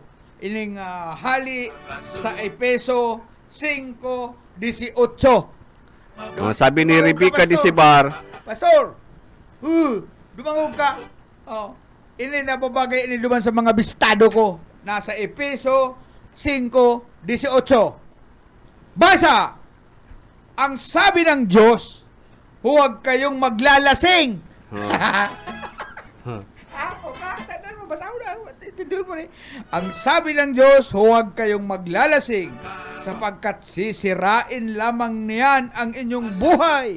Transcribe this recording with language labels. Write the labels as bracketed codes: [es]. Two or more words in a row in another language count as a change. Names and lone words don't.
[bik] Ining hali sa peso 5.18. [tl] Sabi ni Rebecca Disibar, [bik] Pastor, dumangog ka. Ini nababagay ini duman sa mga bistado ko. Nasa peso 5.18. [tl] Basa! Ang sabi ng Diyos, huwag kayong maglalasing. Ang sabi ng Diyos, huwag kayong maglalasing sapagkat sisirain lamang niyan ang inyong buhay.